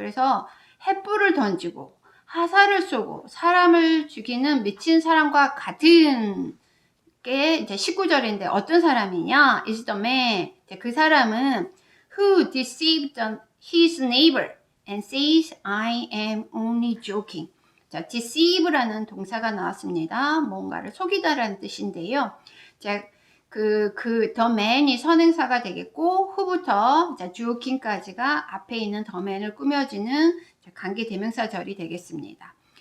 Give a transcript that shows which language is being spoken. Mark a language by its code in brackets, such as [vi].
[ko] 그래서 횃불을 던지고 화살을 쏘고 사람을 죽이는 미친 사람과 같은 게 이제 19절인데 어떤 사람이냐? [en] is the man. [ko] 그 사람은 [en] who deceived his neighbor and says I am only joking. [ko] 자, deceive라는 동사가 나왔습니다. 뭔가를 속이다라는 뜻인데요. 자, the man이 선행사가 되겠고, who부터 자, joking까지가 앞에 있는 the man을 꾸며지는 관계대명사절이 되겠습니다.